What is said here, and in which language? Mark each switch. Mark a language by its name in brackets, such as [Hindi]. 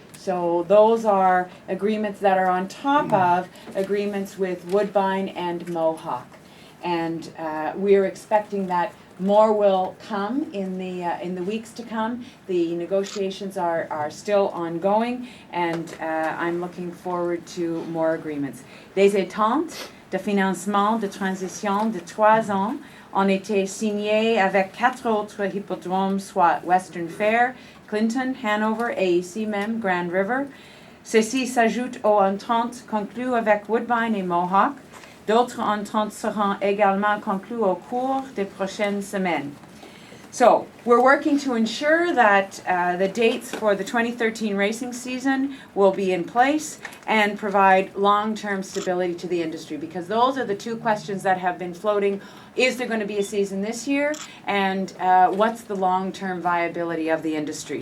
[English] So those are agreements that are on top of agreements with Woodbine and Mohawk. And we're expecting that more will come in the weeks to come. The negotiations are still ongoing, and I'm looking forward to more agreements. [French] Des ententes de financement de transition de 3 ans ont été signés avec 4 autres hippodromes, soit Western Fair, Clinton, Hanover et ici même Grand River. Ceci s'ajoute aux ententes conclues avec Woodbine et Mohawk. D'autres ententes seront également conclues au cours des prochaines semaines. [English] So we're working to ensure that the dates for the 2013 racing season will be in place and provide long-term stability to the industry, because those are the 2 questions that have been floating. Is there going to be a season this year, and what's the long-term viability of the industry?